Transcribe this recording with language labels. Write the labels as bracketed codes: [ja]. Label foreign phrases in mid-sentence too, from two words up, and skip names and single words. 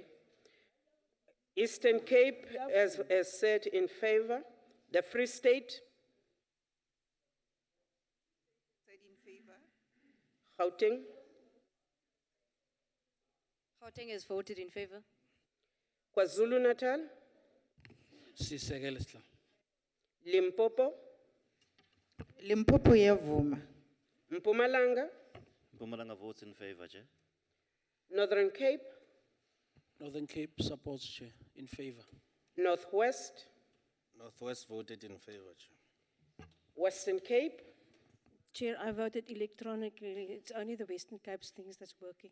[en] Eastern Cape, as said, in favor. The Free State, Said in favor. Gauteng, Gauteng has voted in favor. KwaZulu-Natal, [zu] Sisekela sihla. [en] Limpopo, [zu] Limpopo yavuma. [en] Mpumalanga, Mpumalanga votes in favor, Chair. Northern Cape, Northern Cape supports, Chair, in favor. Northwest, Northwest voted in favor, Chair. Western Cape, Chair, I voted electronically. It's only the Western Cape's things that's working.